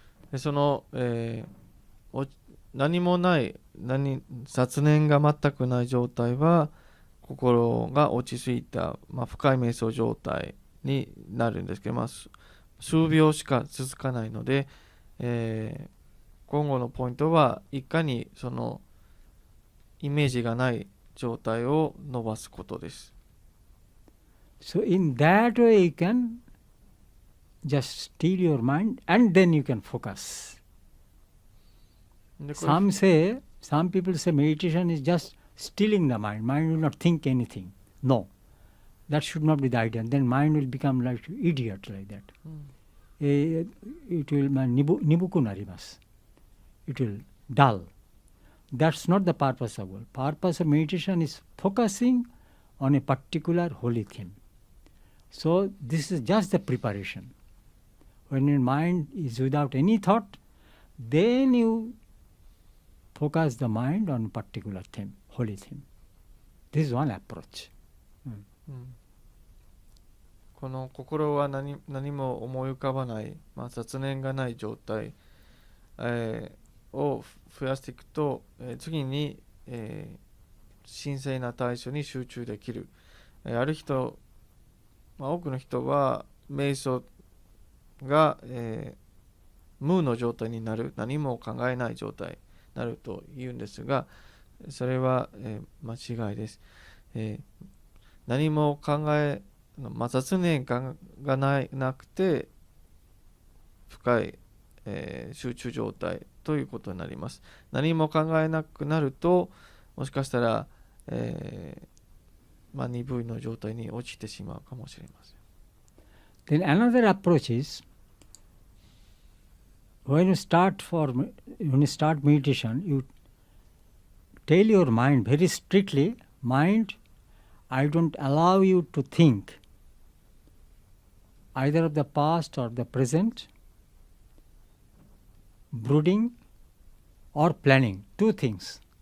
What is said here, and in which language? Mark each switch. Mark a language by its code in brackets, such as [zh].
[ja] でその、何もない雑念が全くない状態は心が落ち着いた、深い瞑想状態になるんですけど、数秒しか続かないので、今後のポイントはいかにそのイメージがない状態を伸ばすことです。 [en] So in that way you can just still your mind and then you can focus. Some people say meditation is just stilling the mind. Mind will not think anything. No, that should not be the idea. Then mind will become like idiot like that. It will [ja] nibuku narimasu. [en] It will dull. That's not the purpose of it. Purpose of meditation is focusing on a particular holy theme. So this is just the preparation. When your mind is without any thought, then you focus the mind on a particular theme, holy theme. This is one approach. [ja] この心は何も思い浮かばない、雑念がない状態、を増やしていくと、次に、神聖な対象に集中できる。ある人、多くの人は瞑想が、無の状態になる、何も考えない状態になると言うんですが、それは、間違いです。何も考え、雑念がなくて深い、集中状態ということになります。何も考えなくなると、もしかしたら、鈍いの状態に落ちてしまうかもしれません。 [en] Then another approach is when you start meditation, you tell your mind very strictly, mind, I don't allow you to think either of the past or the present, brooding or planning. Two things.